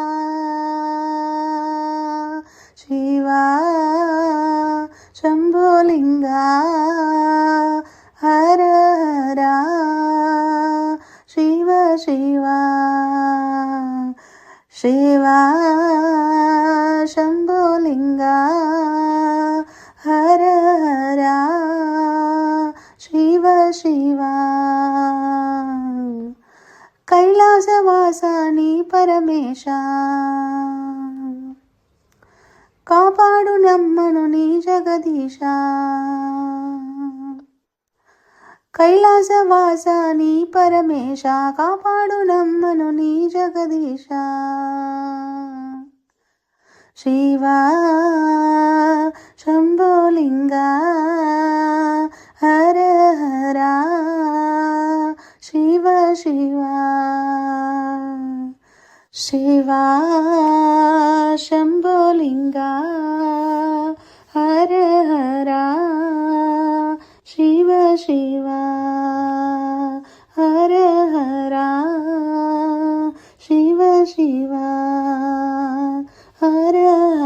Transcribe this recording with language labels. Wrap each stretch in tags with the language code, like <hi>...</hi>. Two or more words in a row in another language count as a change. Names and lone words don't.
<kn>ಶಿವ ಶಂಭುಲಿಂಗ ಹರ ಹರ ಶಿವ ಶಿವ ಶಿವ ಶಂಭುಲಿಂಗ ಹರ ಹರ</kn> <te>శివ శివ కైలాసవాస నీ పరమేశ కాపాడు నమ్మను నీ జగదీశ కైలాసవాస నీ పరమేశ కాపాడు నమ్మను నీ జగదీశ శివ శంభులింగ హర హర</te> <kn>శివ శివ ಶಿವ ಶಂಭುಲಿಂಗ ಹರ ಹರ ಶಿವ ಶಿವ ಹರ ಹರ ಶಿವ ಶಿವ ಹರ</kn>